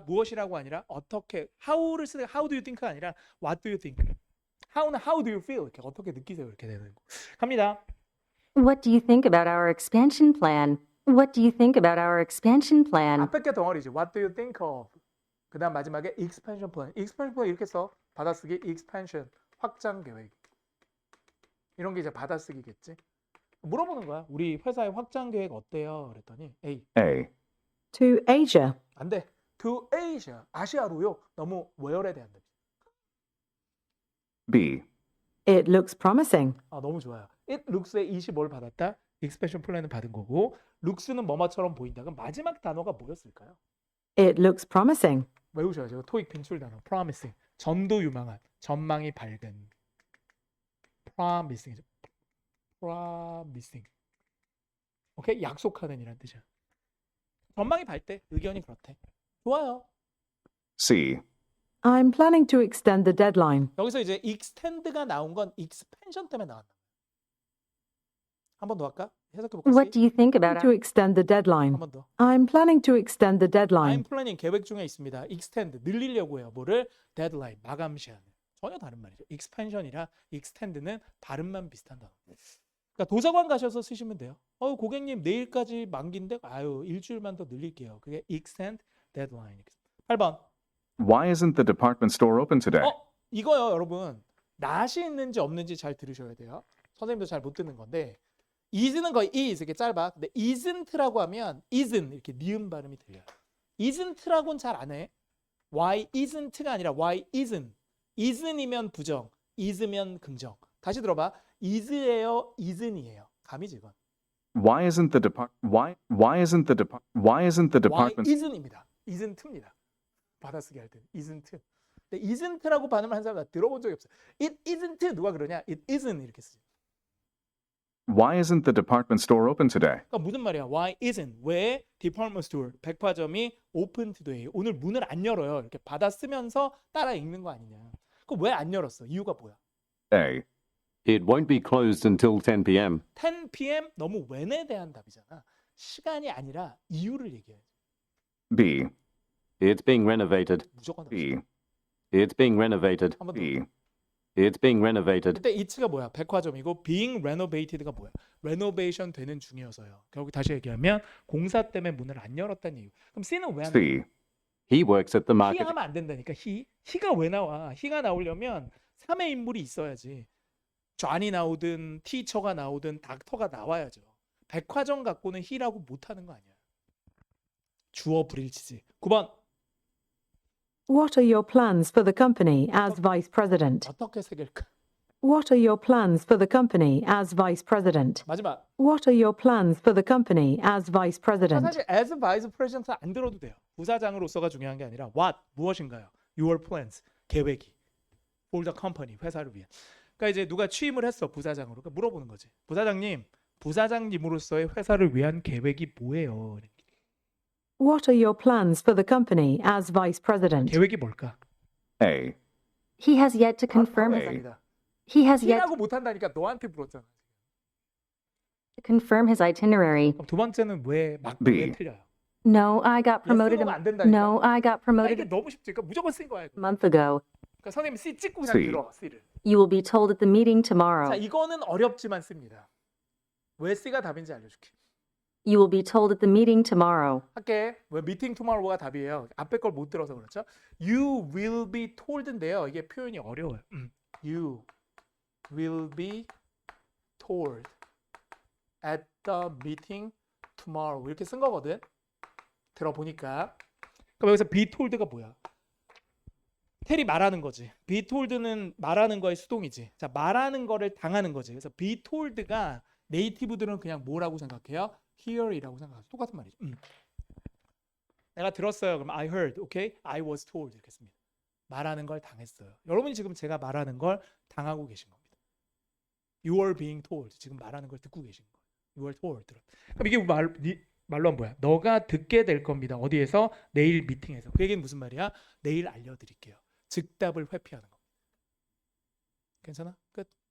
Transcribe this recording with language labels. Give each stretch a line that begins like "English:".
Korean: 무엇이라고 아니라 어떻게 how를 쓰는
English: how do you think
Korean: 가 아니라
English: what do you think.
Korean: how는
English: how do you feel
Korean: 이렇게 어떻게 느끼세요 이렇게 되는 거. 갑니다.
English: What do you think about our expansion plan? What do you think about our expansion plan?
Korean: 앞에 게 덩어리지.
English: What do you think of?
Korean: 그 다음 마지막에 expansion plan. expansion plan 이렇게 써. 받아쓰기 expansion. 확장 계획. 이런 게 이제 받아쓰기겠지. 물어보는 거야. 우리 회사의 확장 계획 어때요? 그랬더니 A.
English: A. To Asia.
Korean: 안 돼. To Asia. 아시아로요. 너무 where에 대한 뜻.
English: B. It looks promising.
Korean: 너무 좋아요.
English: It looks
Korean: 에 20을 받았다. expansion plan은 받은 거고 looks는 뭐뭐처럼 보인다. 그럼 마지막 단어가 뭐였을까요?
English: It looks promising.
Korean: 외우셔야죠. 토익 빈출 단어. promising. 전도 유망한. 전망이 밝은. promising. promising. 오케이? 약속하는 이란 뜻이야. 전망이 밝대. 의견이 그렇대. 좋아요.
English: C. I'm planning to extend the deadline.
Korean: 여기서 이제 extend가 나온 건 expansion 때문에 나왔다. 한 번 더 할까? 해석해 볼까?
English: What do you think about To extend the deadline.
Korean: 한 번 더.
English: I'm planning to extend the I'm deadline.
Korean: planning 계획 중에 있습니다. extend 늘리려고 해요. 뭐를? deadline 마감 시한을. 전혀 다른 말이죠. expansion이라 extend는 발음만 비슷한 단어. 그러니까 도서관 가셔서 쓰시면 돼요. 고객님 내일까지 만기인데 일주일만 더 늘릴게요.
English: 그게 extend deadline.
Korean: 8번.
English: Why isn't the department store open today?
Korean: 이거요, 여러분. not이 있는지 없는지 잘 들으셔야 돼요. 선생님도 잘 못 듣는 건데 is는 거의 is 이렇게 짧아. 근데 isn't라고 하면 isn't 이렇게 니은 발음이 들려요. isn't라고는 잘 안 해.
English: Why isn't가 아니라 why isn't.
Korean: isn'이면 부정, is면 긍정. 다시 들어봐. is예요, isn'이에요. 감이지 이건.
English: Why isn't the department
Korean: Why isn'입니다. isn't입니다. 받아쓰기 할 때는 isn't. 근데 isn't라고 발음을 한 사람 나 들어본 적이 없어요.
English: It isn't
Korean: 누가 그러냐?
English: It isn't
Korean: 이렇게 쓰죠.
English: Why isn't the department store open today?
Korean: 그러니까 무슨 말이야? Why isn't?
English: 왜 department store 백화점이 open today?
Korean: 오늘 문을 안 열어요. 이렇게 받아 쓰면서 따라 읽는 거 아니냐? 그 왜 안 열었어? 이유가 뭐야?
English: A. It won't be closed until 10 p.m. 10 p.m.
Korean: 너무 when에 대한 답이잖아. 시간이 아니라 이유를 얘기해야지.
English: B. It's being renovated.
Korean: 무조건
English: B. It's being renovated.
Korean: 한번 더.
English: B. It's being renovated.
Korean: 그때 it가 뭐야? 백화점이고 being renovated가 뭐야? renovation 되는 중이어서요. 결국 다시 얘기하면 공사 때문에 문을 안 열었다는 이유. 그럼 C는 왜 안 돼?
English: C. He works at the he market.
Korean: 하면 안 된다니까. he가 왜 나와? he가 나오려면 3의 인물이 있어야지. 존이 나오든 티처가 나오든 닥터가 나와야죠. 백화점 갖고는 he라고 못하는 거 아니야. 주어 불일치지. 9번.
English: What are your plans for the company as vice president?
Korean: 어떻게 새길까?
English: What are your plans for the company as vice president?
Korean: 마지막.
English: What are your plans for the company as vice president?
Korean: 사실
English: as vice president
Korean: 안 들어도 돼요. 부사장으로서가 중요한 게 아니라 what 무엇인가요?
English: Your plans
Korean: 계획이
English: for the company
Korean: 회사를 위한. 그러니까 이제 누가 취임을 했어 부사장으로. 그러니까 물어보는 거지. 부사장님, 부사장님으로서의 회사를 위한 계획이 뭐예요?
English: What are your plans for the company as vice president?
Korean: 계획이 뭘까?
English: A. He has yet to confirm his
Korean: 회사입니다.
English: he has yet
Korean: C라고 못한다니까 너한테 물었잖아.
English: to confirm his itinerary.
Korean: 그럼 두 번째는 왜
English: B.
Korean: 왜 틀려요?
English: No, I got promoted.
Korean: Yes, 안 된다니까.
English: No, I got
Korean: 이게
English: promoted
Korean: 너무 쉽지. 그러니까 무조건 쓴 거야.
English: a
Korean: 이거.
English: month ago.
Korean: 그러니까 선생님 C 찍고 그냥
English: C.
Korean: 들어 C를.
English: You will be told at the meeting
Korean: 자,
English: tomorrow.
Korean: 이거는 어렵지만 씁니다. 왜 C가 답인지 알려줄게.
English: You will be told at the meeting tomorrow.
Korean: 할게. 왜 meeting tomorrow가 답이에요. 앞에 걸 못 들어서 그렇죠. You will be told인데요. 이게 표현이 어려워요.
English: You will be told at the meeting tomorrow
Korean: 이렇게 쓴 거거든. 들어보니까. 그럼 여기서 be told가 뭐야? 텔이 말하는 거지. be told는 말하는 거의 수동이지. 자, 말하는 거를 당하는 거지. 그래서 be told가 네이티브들은 그냥 뭐라고 생각해요? hear이라고 생각하죠. 똑같은 말이죠. 내가 들었어요.
English: 그럼 I heard, okay? I was told
Korean: 이렇게 씁니다. 말하는 걸 당했어요. 여러분이 지금 제가 말하는 걸 당하고 계신 겁니다.
English: You are being told.
Korean: 지금 말하는 걸 듣고 계신 거예요.
English: You are told.
Korean: 그럼 이게 말로 하면 뭐야? 너가 듣게 될 겁니다. 어디에서? 내일 미팅에서. 그 얘기는 무슨 말이야? 내일 알려드릴게요. 즉답을 회피하는 겁니다. 괜찮아? 끝.